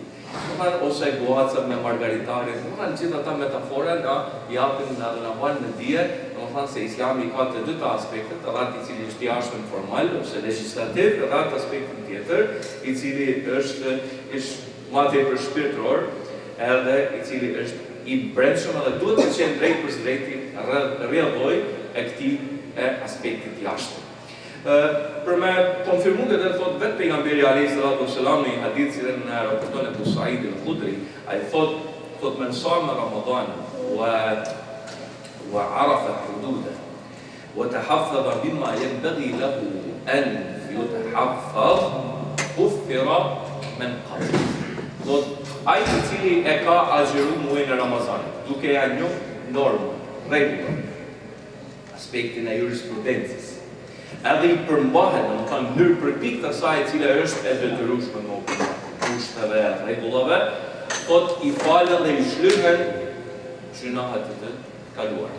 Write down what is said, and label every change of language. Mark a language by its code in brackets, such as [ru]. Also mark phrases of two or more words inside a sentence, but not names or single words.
[sq] Ose guaca me margaritarin, gjithë ata metafora na japin edhe na vënë në dije, se Islami ka të dyta aspektet, edhe atë i cili është jashtëm formal ose legjislativ, edhe atë aspektin tjetër, i cili është më tepër shpirtëror, edhe i cili është i brendshëm edhe duhet të qenë drejt për drejti rrjedhoj e këtij aspektit jashtëm. Për me konfirmu këtë thot vetë pejgamberi [ar] عليه الصلاة والسلام [sq] në një hadith që na raporton Abu Sa'id al-Khudri, ai thot [ar] من صام رمضان وعرف حدوده وتحفظ بما ينبغي له أن يتحفظ غفر من قبل. Ai i cili e ka agjeru muajin e Ramazanit, duke ja njohur normën, rregullat, aspektin e jurisprudencës, edhe i përmbahet në mënyrë përpik të asaj e cila është e detyrueshme në kushteve e rregullave, thot i falen dhe i shlyhen gjunahet të kaluara.